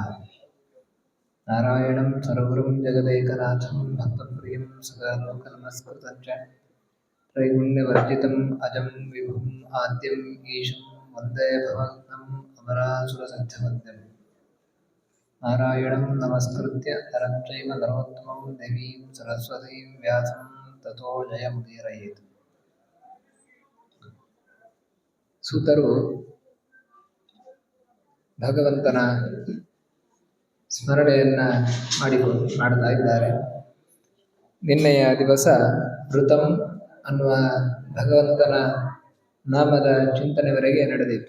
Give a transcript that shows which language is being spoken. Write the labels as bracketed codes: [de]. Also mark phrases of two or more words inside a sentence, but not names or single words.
[sa] नारायणं सर्वगुरुं जगदेकनाथं भक्तप्रियं सदालोकनमस्कृतं च त्रैगुण्यवर्जितम् अजं विभुम् आद्यम् ईशं वन्दे भवन्तम् अमरासुरसिद्धवन्द्यम्। नारायणं नमस्कृत्य नरं चैव नरोत्तमं देवीं सरस्वतीं व्यासं ततो जयमुदीरयेत्। [kn] ಸೂತರು ಭಗವಂತನ ಸ್ಮರಣೆಯನ್ನು ಮಾಡ್ತಾ ಇದ್ದಾರೆ. ನಿನ್ನೆಯ ದಿವಸ ಋತಂ ಅನ್ನುವ ಭಗವಂತನ ನಾಮದ ಚಿಂತನೆವರೆಗೆ ನಡೆದಿತ್ತು.